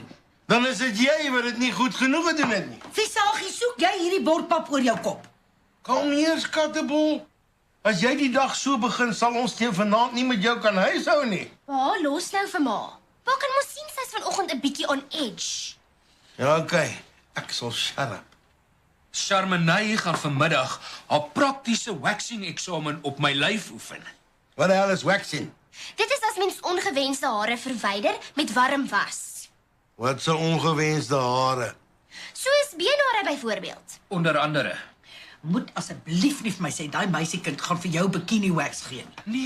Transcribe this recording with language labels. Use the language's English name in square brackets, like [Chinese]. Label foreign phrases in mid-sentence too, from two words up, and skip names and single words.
[Afrikaans] Dan is dit jy wat dit nie goed genoeg gedoen het nie. Visagie, soek jy hierdie bordpap oor jou kop? Kom hier, skattebol. As jy die dag so begin, sal ons teen vanaand nie met jou kan huishou nie. Pa, los nou vir ma. Pa kan mos sien sy's vanoggend 'n bietjie [English] on edge. [Afrikaans] Ja, okay. Ek sal [English] shut up. [Afrikaans] Charmenay gaan vanmiddag haar praktiese waxing eksamen op my lyf oefen. Wat die hel is waxing? Dit is as mens ongewenste hare verwyder met warm was. Wat se ongewenste hare? Soos beenhare byvoorbeeld. Onder andere. Moet asseblief nie vir my sê daai meisiekind gaan vir jou [English] bikini wax [Afrikaans] gee nie.